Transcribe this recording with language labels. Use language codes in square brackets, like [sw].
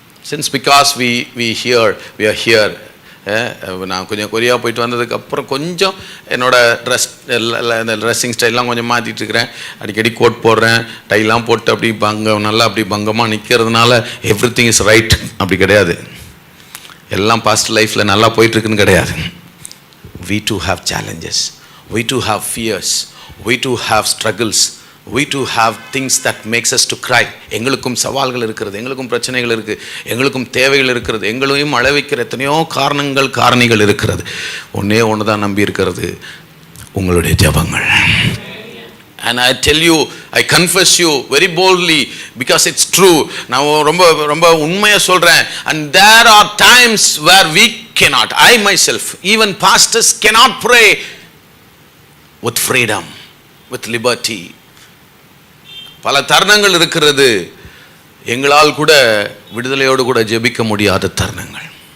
[en] Since because we are here, [ta] நான் கொஞ்சம் Korea போயிட்டு வந்ததுக்கு அப்புறம் கொஞ்சம் என்னோட ட்ரெஸ்ஸிங் ஸ்டைல்லாம் கொஞ்சம் மாற்றிட்டு இருக்கிறேன். அடிக்கடி கோட் போடுறேன், டைலாம் போட்டு அப்படி நல்லா அப்படி பங்கமாக நிற்கிறதுனால எவ்ரிதிங் இஸ் ரைட் அப்படி கிடையாது. எல்லாம் பாஸ்ட் லைஃப்பில் நல்லா போயிட்டுருக்குன்னு கிடையாது. [en] We too have challenges, we too have fears, we too have struggles, we too have things that makes us to cry. [ta] எங்களுக்கும் சவால்கள் இருக்கிறது, எங்களுக்கும் பிரச்சனைகள் இருக்குது, எங்களுக்கும் தேவைகள் இருக்கிறது, எங்களையும் அளவைக்கிற எத்தனையோ காரணிகள் இருக்கிறது. ஒன்று தான் நம்பி இருக்கிறது, உங்களுடைய ஜெபங்கள். [en] And I tell you, I confess you very boldly because it's true. [ta] நான் ரொம்ப ரொம்ப உண்மையா சொல்றேன். [en] And there are times where we cannot, I myself, even pastors cannot pray with freedom, with liberty. [ta] பல தருணங்கள் இருக்கிறது எங்களால் கூட விடுதலையோடு கூட ஜெபிக்க முடியாத தருணங்கள்.